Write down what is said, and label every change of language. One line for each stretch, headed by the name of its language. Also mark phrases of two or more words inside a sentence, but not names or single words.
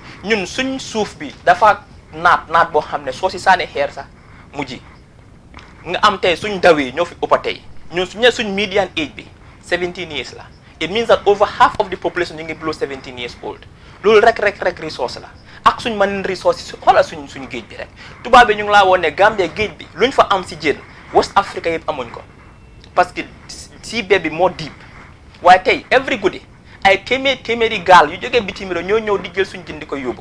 Wolof: ñun suñ suuf bi dafa naat boo xam ne soo si saane xeer sax mu ji nga am tey suñ ndaw yi ñoo fi ëppa tey ñun suñ
English: median age
Wolof: bi
English: 17 years
Wolof: la
English: it means that over half of the population
Wolof: ñu ngi
English: below 17 years old
Wolof: loolu rek resource la ak suñ
English: marine resources
Wolof: xoolal suñ géej bi rek tubaab bi ñu ngi laa woon ne Gambia géej bi luñ fa am si jën West Africa yëpp amuñ ko
French: parce que
Wolof: si bee bi moo deep waaye tey every guddi ay téeméeri gaal yu jógee bitim réew ñoo ñëw di jël suñ jën di ko yóbbu